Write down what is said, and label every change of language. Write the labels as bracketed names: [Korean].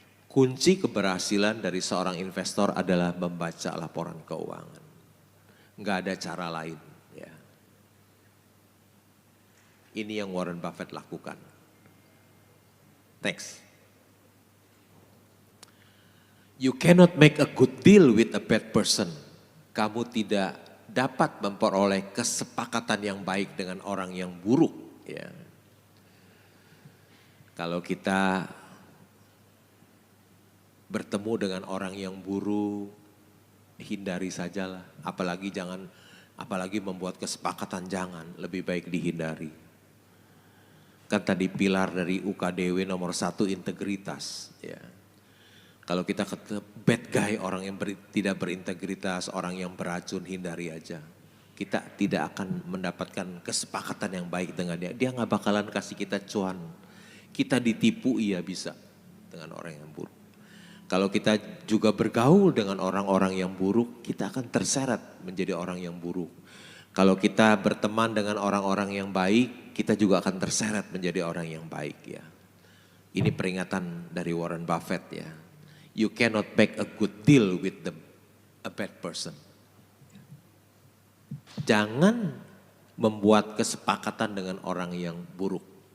[Indonesian] Kunci keberhasilan dari seorang investor adalah membaca laporan keuangan. Nggak ada cara lain, ya. Ini yang Warren Buffett lakukan. [English] Next. You cannot make a good deal with a bad person. [Indonesian] Kamu tidak dapat memperoleh kesepakatan yang baik dengan orang yang buruk, ya. Kalau kita bertemu dengan orang yang buruk, hindari sajalah. Apalagi membuat kesepakatan, jangan, lebih baik dihindari. Kan tadi pilar dari UKDW nomor 1 integritas, ya. Kalau kita ke bad guy, orang yang tidak berintegritas, orang yang beracun, hindari aja. Kita tidak akan mendapatkan kesepakatan yang baik dengan dia. Dia gak bakalan kasih kita cuan. Kita ditipu, iya bisa dengan orang yang buruk. Kalau kita juga bergaul dengan orang-orang yang buruk, kita akan terseret menjadi orang yang buruk. Kalau kita berteman dengan orang-orang yang baik, kita juga akan terseret menjadi orang yang baik, ya. Ini peringatan dari Warren Buffett, ya. [English] You cannot make a good deal with a bad person. [Indonesian] Jangan membuat kesepakatan dengan orang yang buruk.